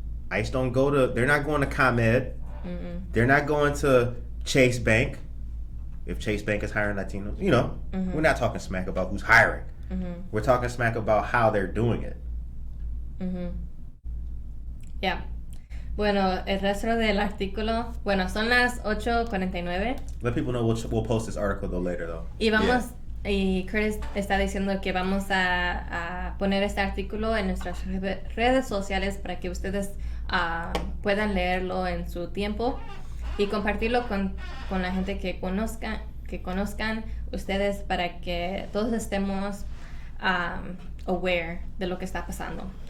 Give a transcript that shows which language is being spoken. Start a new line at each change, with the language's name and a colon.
English: ICE don't go to, they're not going to ComEd. Mm-mm. They're not going to Chase Bank. If Chase Bank is hiring Latinos, we're not talking smack about who's hiring. Mm-hmm. We're talking smack about how they're doing it. Mm-hmm. Yeah.
Spanish: Bueno, el resto del artículo, son las 8:49.
English: Let people know we'll post this article though later though.
Spanish: Y Curtis está diciendo que vamos a poner este artículo en nuestras redes sociales para que ustedes puedan leerlo en su tiempo y compartirlo con la gente que conozcan ustedes para que todos estemos aware de lo que está pasando.